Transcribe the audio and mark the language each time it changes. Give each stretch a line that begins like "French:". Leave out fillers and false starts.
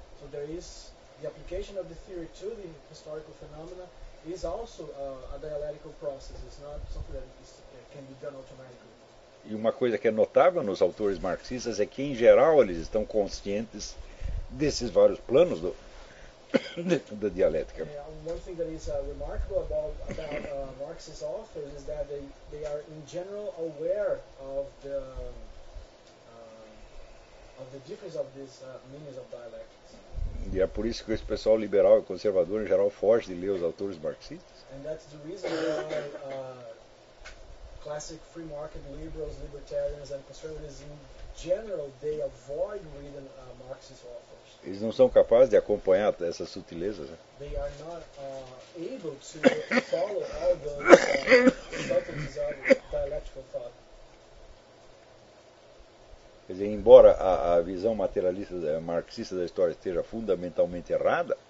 English: So there is the application of the theory to the historical phenomena is also a dialectical process. It's not something that can be done automatically.
Portuguese: E uma coisa que é notável nos autores marxistas é que, em geral, eles estão conscientes desses vários planos da dialética. Uma coisa que é
English: remarkable about Marx's authors is that they are in general aware of the difference of these meanings of dialectics.
Portuguese: E é por isso que esse pessoal liberal e conservador em geral foge de ler os autores marxistas.
English: And that's the reason why classic free market liberals, libertarians and conservatives in general, they avoid reading Marxist authors.
Portuguese: Eles não são capazes de acompanhar essas sutilezas.
English: They are not able to follow all the subtleties of
Portuguese: embora a visão materialista marxista da história esteja fundamentalmente errada,